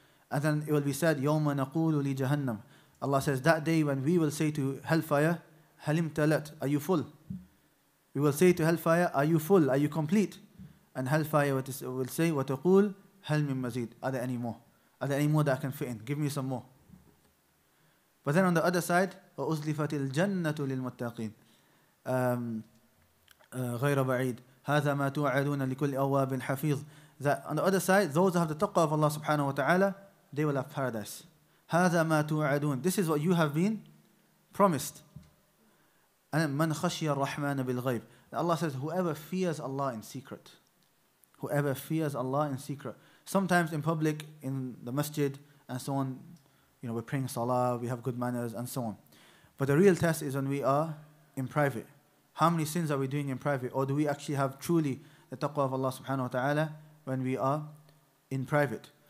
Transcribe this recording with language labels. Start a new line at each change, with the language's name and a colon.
English: And then it will be said, يَوْمَ نَقُولُ لِجَهَنَّمْ. Allah says, that day when we will say to hellfire, Halim talat, are you full? We will say to hellfire, are you full? Are you complete? And hellfire will say, وَتَقُولْ هَلْ مِن مَزِيد. Are there any more? Are there any more that I can fit in? Give me some more.
Arabic: But then on the other side, وَأُزْلِفَتِ الْجَنَّةُ لِلْمُتَّقِينَ غَيْرَ بَعِيدٍ هَذَا مَا تُوعَدُونَ لِكُلِّ أَوَّابٍ حَفِيظٍ.
English: That on the other side, those who have the taqwa of Allah subhanahu wa ta'ala, they will have paradise.
Arabic: هَذَا مَا تُوعَدُونَ.
English: This is what you have been promised. And مَنْ خَشِيَ الرَّحْمَنَ بِالْغَيْبِ. Allah says, whoever fears Allah in secret. Whoever fears Allah in secret. Sometimes in public, in the masjid and so on, we're praying salah, we have good manners and so on. But the real test is when we are in private. How many sins are we doing in private? Or do we actually have truly the taqwa of Allah subhanahu wa ta'ala when we are in private?